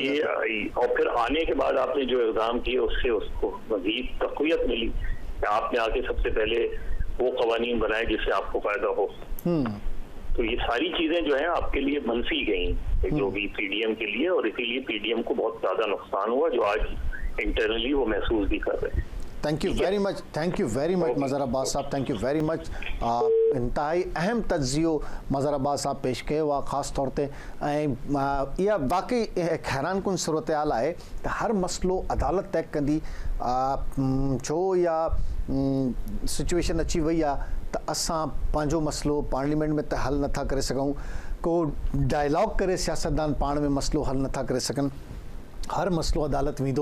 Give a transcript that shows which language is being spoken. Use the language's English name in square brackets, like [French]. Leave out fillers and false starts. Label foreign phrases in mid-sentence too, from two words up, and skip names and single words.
[Urdu] اور پھر آنے کے بعد آپ نے جو اقدام کیے اس سے اس کو مزید تقویت ملی. آپ نے آ کے سب سے پہلے وہ قوانین بنائے جس سے آپ کو فائدہ ہو. تو یہ ساری چیزیں جو ہے آپ کے لیے منفی گئی جو بھی پی ڈی ایم کے لیے، اور اسی لیے پی ڈی ایم کو بہت زیادہ نقصان ہوا جو آج انٹرنلی وہ محسوس بھی کر رہے ہیں. [English] Thank you very much, thank you very much Mazhar Abbas sahab, Thank you very much. [Sindhi] इंतहाई अहम तज्जियो मज़हर अब्बास साहब पेश कयो हुआ, ख़ासि तौर ते इहा वाकई हैरान कुन सूरत हाल आहे त हर मसलो अदालत तय कंदी, छो या सिचुएशन अची वई आहे त असां पंहिंजो मसलो पार्लियामेंट में त हल नथा करे सघूं, को डायलॉग करे सियासतदान पाण में मसलो हल नथा करे सघनि, हर मसलो अदालत वेंदो।